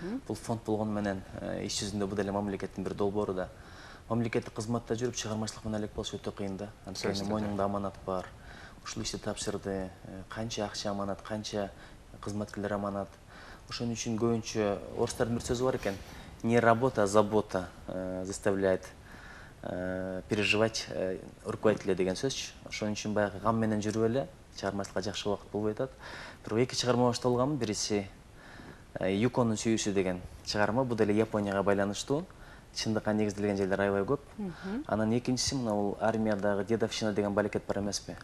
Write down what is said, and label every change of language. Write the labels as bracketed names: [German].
[Kyrgyz] Бул фонд болгону менен иш жүзүндө бул деле мамлекеттин бир долбоору да. Мамлекеттик кызматта жүрүп чыгармачылык менен элек болуш өтө кыйын да. Анткени мойнуңда аманат бар. Ушул ишти тапшырды. Канча акча аманат, канча кызматкерлер аманат. Ошон үчүн көбүнчө орустардын бир сөзү бар экен. [Russian] Не работа, а забота заставляет переживать руководителя [Kyrgyz] деген сөзчү. Ошон үчүн баягы гам менен жүрүп эле чыгармачылыкка жакшы убакыт болбой атат. Бирок эки чыгарма башталганмын. Бириси Юконун сүйүүсү деген чыгарма. Бул деле Японияга байланыштуу. Чындыкка негизделген жерлер аябай көп. Анан экинчиси мына бул армиядагы дедовщина деген балекет бар эмеспи?